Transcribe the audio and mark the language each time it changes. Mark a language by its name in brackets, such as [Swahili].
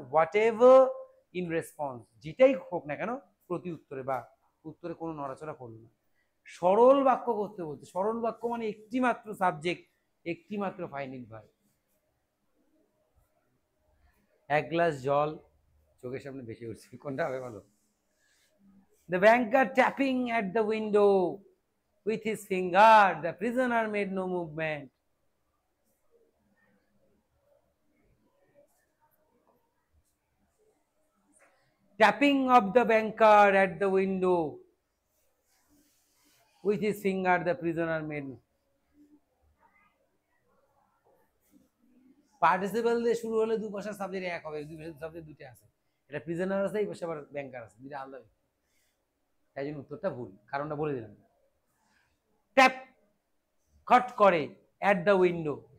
[English] whatever in response, [Bangla] যেটাই হোক না কেন প্রতি উত্তরে বা উত্তরে কোনো নড়াচড়া করলো না। সরল বাক্য করতে বলতে, সরল বাক্য মানে একটি মাত্র সাবজেক্ট, একটি মাত্র ফাইনাইট ভার্ব। এক গ্লাস জল চোখের সামনে ভেসে উঠছে, কোনটা হবে বলো? [English] The banker tapping at the window with his finger, the prisoner made no movement. Tapping of the banker at the window with his finger, the prisoner made. [Bangla] Participle দিয়ে শুরু হলে দুই ভাষার সাবজেক্ট এক হবে, দুই ভাষার সাবজেক্ট দুটো আছে। এটা প্রিজনার আছে, এই পাশে আবার ব্যাংকার আছে, দুটো আলাদা। তাই জন্য উত্তরটা ভুল, কারণটা বলে দিলাম। ট্যাপ, খট করে, [English] at the window,